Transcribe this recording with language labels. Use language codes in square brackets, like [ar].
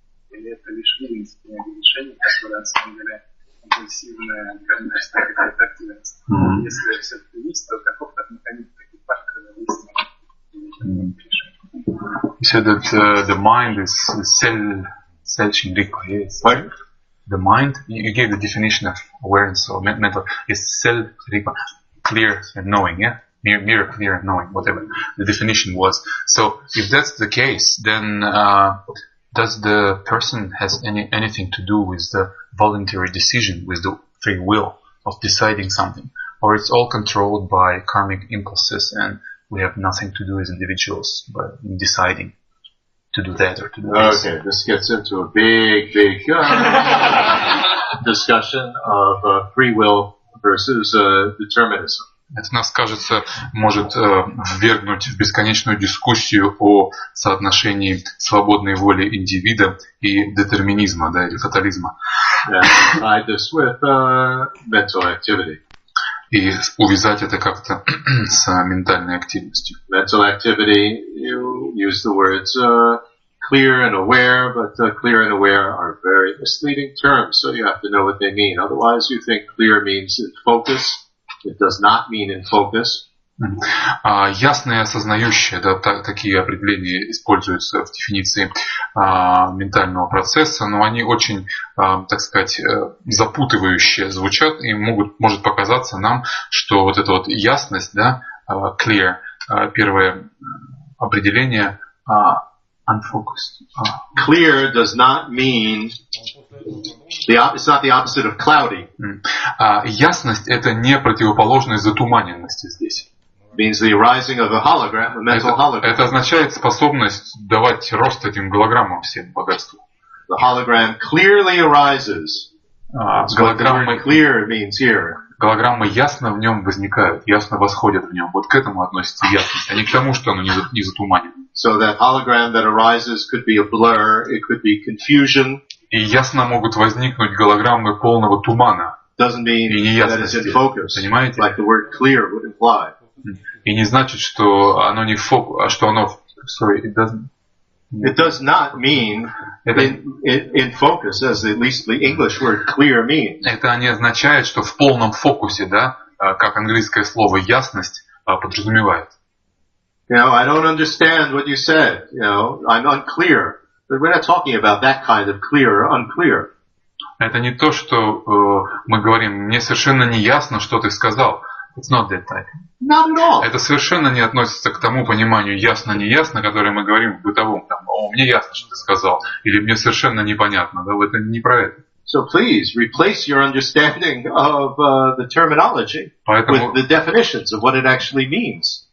[ru] Или это лишь вильность принятия решений, которая на самом деле импульсивная, активная? Если все-таки есть, то каков так механизм, какие факторы выяснены? [en] You said that the mind is self-rikpa. The mind, you gave the definition of awareness or mental, is self-rikpa, clear and knowing, yeah? Mere clear and knowing, whatever the definition was. So if that's the case, then does the person has anything to do with the voluntary decision, with the free will of deciding something? Or it's all controlled by karmic impulses and we have nothing to do as individuals by deciding to do that or to do this? Okay, this gets into a big discussion of free will versus determinism. [ru] Это, нас кажется, может ввергнуть в бесконечную дискуссию о соотношении свободной воли индивида и детерминизма, да, или фатализма. [en] Tie this with mental activity. [ru] И увязать это как-то с ментальной активностью. [en] Mental activity, you use the words clear and aware, but clear and aware are very misleading terms, so you have to know what they mean. Otherwise, you think clear means in focus. It does not mean in focus. [ru] Ясное и осознающее, да, такие определения используются в дефиниции ментального процесса, но они очень, так сказать, запутывающие звучат, и может показаться нам, что вот эта вот ясность, да, clear, первое определение, unfocused. [en] Clear does not mean it's not the opposite of cloudy. [ru] Ясность — это не противоположность затуманенности здесь. [en] Means the arising of a hologram, a mental hologram. [ru] Это означает способность давать рост этим голограммам, всем богатству. [en] The hologram clearly arises. [ru] Голограммы [en] clear means here. [ru] Голограммы ясно в нем возникают, ясно восходят в нем. Вот к этому относится ясность, а не к тому, что оно не затуманено. [en] So that hologram that arises could be a blur, it could be confusion. [ru] И ясно могут возникнуть голограммы полного тумана. [en] Doesn't mean [ru] и неясности. [en] That it's in focus. [ru] Понимаете? [en] Like the word clear would imply. [ru] И не значит, что оно не что оно. [en] Sorry, it doesn't. It does not mean in focus, as at least the English word clear means. [ru] Это не означает, что в полном фокусе, да, как английское слово ясность подразумевает. [en] You know, I don't understand what you said. You know, I'm unclear. But we're not talking about that kind of clear or unclear. [ru] Это не то, что мы говорим. Мне совершенно не ясно, что ты сказал. [en] It's not that type. Not at all. [ru] Это совершенно не относится к тому пониманию ясно-неясно, которое мы говорим в бытовом. Там, мне ясно, что ты сказал. Или мне совершенно непонятно. Да, это не про это. [en] So please replace your understanding of the terminology with the definitions of what it actually means.